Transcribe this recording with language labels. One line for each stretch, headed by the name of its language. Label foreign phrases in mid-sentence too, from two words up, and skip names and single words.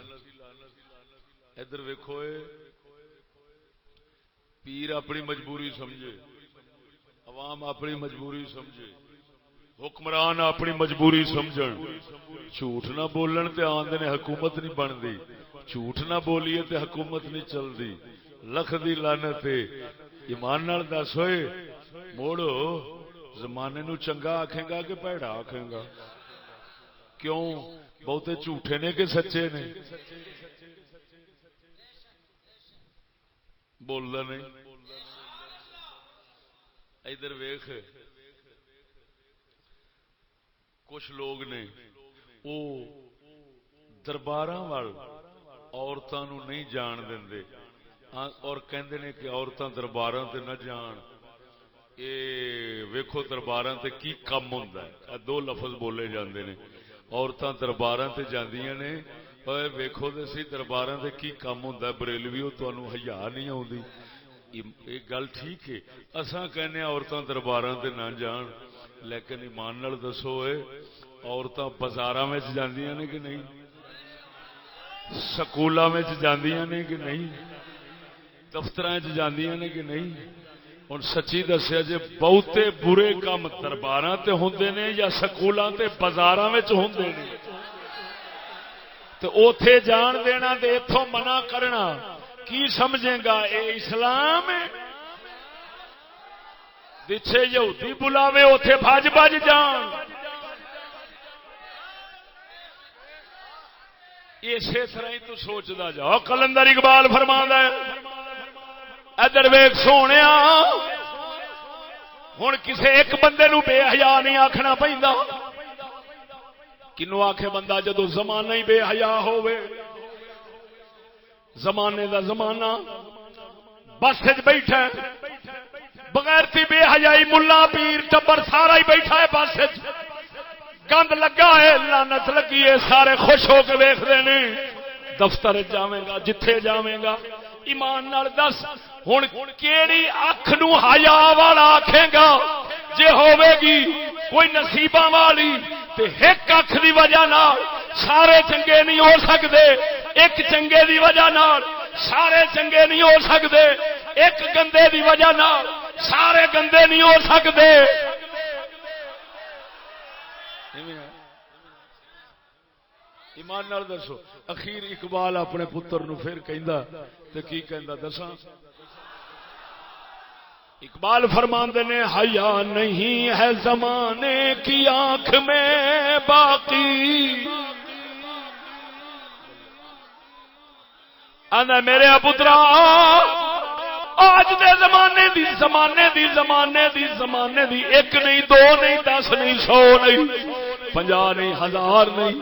Punjabi: ادھر ویکھو پیر اپنی مجبوری سمجھے، عوام اپنی مجبوری سمجھے، حکمران اپنی مجبوری سمجھن. جھوٹ نہ بولن تے آندے نے حکومت نہیں بنتی، جھوٹ نہ بولیے تے حکومت نہیں چلتی. لکھ دی لعنت. ایمان نال دس ہوئے موڑو زمانے نو چنگا آکھیں گا کہ پیڑا آکھیں گا؟ کیوں بہتے جھوٹے نے کہ سچے نے؟ بولنا نہیں. ادھر ویخ کچھ لوگ نے درباراں وال عورتاں نو نہیں جان دیندے اور کہندے نے کہ عورتاں درباراں تے نہ جان. اے ویکھو درباراں تے کی کم ہوندا ہے. دو لفظ بولے جاندے نے. عورتاں درباراں تے جاندیاں نے. اوے ویکھو تے سی درباراں تے کی کم ہوندا ہے. بریلویو تانوں حیا نہیں آوندی. یہ گل ٹھیک ہے. اساں کہنے عورتاں درباراں تے نہ جان, لیکن ایمان نال دسو اے عورتاں بازاراں وچ جاندیاں نے کہ نہیں؟ سکولاں وچ جاندیاں نے کہ نہیں؟ دفتراں وچ جاندیاں نے کہ نہیں؟ ہن سچی دسیا جے بہتے برے کام درباراں تے ہوندے نے یا سکولاں تے بازاراں وچ ہوندے نے؟ تے اوتھے جان دینا تے ایتھوں منع کرنا کی سمجھے گا اے اسلام ہے؟ جتھے یہودی بلاوے اوتھے بھج بھج جان. اسی طرح ہی تو سوچدا جاؤ. کلندر اقبال فرماندا ہے ادھر ویکھ سونیا ہن کسے ایک بندے نو بے حیا نہیں آکھنا پیندا. کنوں آکھے بندہ جدو زمانہ ہی بے حیا ہووے. زمانے دا زمانہ بس وچ بیٹھا بغیرتی بے حیائی ملا پیر ٹبر سارا ہی بیٹھا ہے بس وچ. گند لگا ہے لعنت لگی ہے. سارے خوش ہو کے ویکھدے نے. دفتر جاویں گا جتھے جاویں گا ایمان نال دس ہن کیڑی اکھ نو حیا والا آکھے گا جے ہوے گی کوئی نصیباں والی تے ایک اکھ دی وجہ نال سارے چنگے نہیں ہو سکدے. ایک چنگے دی وجہ نال سارے چنگے نہیں ہو سکدے. ایک گندے دی وجہ نال سارے گندے نہیں ہو سکدے. ایمان نال دسو اخیر اقبال اپنے پتر نو پھر کہندا تے کی کہندا دساں. اقبال فرماندے نے
Urdu: حیا نہیں ہے زمانے کی آنکھ میں باقی.
Punjabi: انا میرے پترا آج دے زمانے دی ایک نہیں دو نہیں 10 نہیں 100 نہیں 50 نہیں 1000 نہیں.